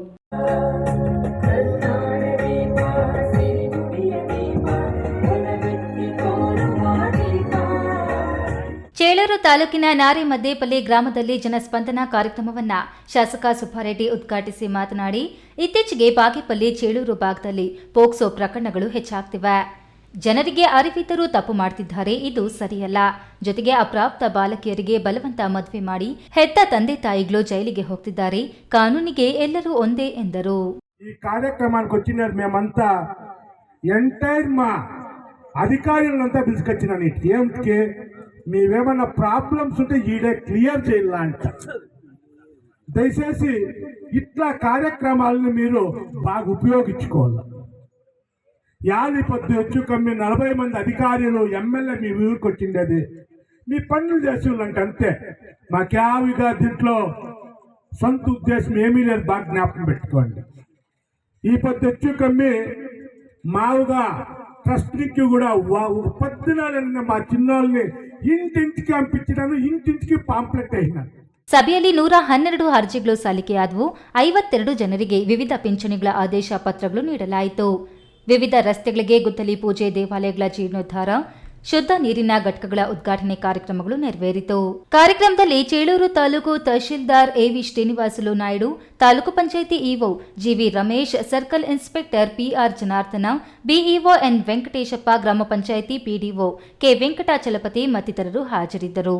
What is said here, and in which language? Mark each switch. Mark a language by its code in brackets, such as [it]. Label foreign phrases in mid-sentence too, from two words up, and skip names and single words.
[kn] ಚೇಳೂರು ತಾಲೂಕಿನ ನಾರೆಮದ್ದೇಪಲ್ಲಿ ಗ್ರಾಮದಲ್ಲಿ ಜನಸ್ಪಂದನ ಕಾರ್ಯಕ್ರಮವನ್ನು ಶಾಸಕ ಸುಬ್ಬಾರೆಡ್ಡಿ ಉದ್ಘಾಟಿಸಿ ಮಾತನಾಡಿ, ಇತ್ತೀಚೆಗೆ ಬಾಗೇಪಲ್ಲಿ ಚೇಳೂರು ಭಾಗದಲ್ಲಿ ಪೋಕ್ಸೋ ಪ್ರಕರಣಗಳು ಹೆಚ್ಚಾಗ್ತಿವೆ. ಜನರಿಗೆ ಅರಿವಿದ್ದರೂ ತಪ್ಪು ಮಾಡ್ತಿದ್ದಾರೆ. ಇದು ಸರಿಯಲ್ಲ. ಜೊತೆಗೆ ಅಪ್ರಾಪ್ತ ಬಾಲಕಿಯರಿಗೆ ಬಲವಂತ ಮದುವೆ ಮಾಡಿ ಹೆತ್ತ ತಂದೆ ತಾಯಿಗಳು ಜೈಲಿಗೆ ಹೋಗ್ತಿದ್ದಾರೆ. ಕಾನೂನಿಗೆ ಎಲ್ಲರೂ ಒಂದೇ ಎಂದರು. [te] ఈ కార్యక్రమానికి వచ్చినారు మేమంతా ఎంటైర్ మా అధికారులంతా పిలుచుకొచ్చినాను. ఏమిటికి మీవేమన్నా ప్రాబ్లమ్స్ ఉంటే ఈడే క్లియర్ చేయాల అంట. దయచేసి ఇట్లా కార్యక్రమాలను మీరు బాగా ఉపయోగించుకోవాలి. యాది పొద్దు ಹೆಚ್ಚು కమ్మి 40 మంది అధికారులు ఎమ్మెల్యే మీ ఊరికి వచ్చిండేది మీ పనులు చేసేవాళ్ళంట అంతే. మాకేవిగా దీంట్లో సొంత ఉద్దేశం ఏమీ లేదు. బాగా జ్ఞాపకం పెట్టుకోండి. ఈ పొద్దు ಹೆಚ್ಚು కమ్మి మావుగా ట్రస్ట్కి కూడా పొద్దున మా చిన్నోళ్ళని ఇంటింటికి పంపించినాను. ఇంటింటికి ಪಾಂಪ್ಲೆಟ್ అయినా. [kn] ಸಭೆಯಲ್ಲಿ 112 ಅರ್ಜಿಗಳು ಸಲ್ಲಿಕೆಯಾದವು. 52 ಜನರಿಗೆ ವಿವಿಧ ಪಿಂಚಣಿಗಳ ಆದೇಶ ಪತ್ರಗಳು ನೀಡಲಾಯಿತು. ವಿವಿಧ ರಸ್ತೆಗಳಿಗೆ ಗುದ್ದಲಿ ಪೂಜೆ, ದೇವಾಲಯಗಳ ಜೀರ್ಣೋದ್ಧಾರ, ಶುದ್ಧ ನೀರಿನ ಘಟಕಗಳ ಉದ್ಘಾಟನೆ ಕಾರ್ಯಕ್ರಮಗಳು ನೆರವೇರಿತು. ಕಾರ್ಯಕ್ರಮದಲ್ಲಿ ಚೇಳೂರು ತಾಲೂಕು ತಹಶೀಲ್ದಾರ್ ಎವಿ ಶ್ರೀನಿವಾಸುಲು ನಾಯ್ಡು, ತಾಲೂಕು ಪಂಚಾಯಿತಿ ಇಒ ಜಿವಿ ರಮೇಶ್, ಸರ್ಕಲ್ ಇನ್ಸ್ಪೆಕ್ಟರ್ ಪಿಆರ್ ಜನಾರ್ದನ, ಬಿಇಒ ಎನ್ ವೆಂಕಟೇಶಪ್ಪ, ಗ್ರಾಮ ಪಂಚಾಯಿತಿ ಪಿಡಿಒ ಕೆ ವೆಂಕಟಾಚಲಪತಿ ಮತ್ತಿತರರು ಹಾಜರಿದ್ದರು.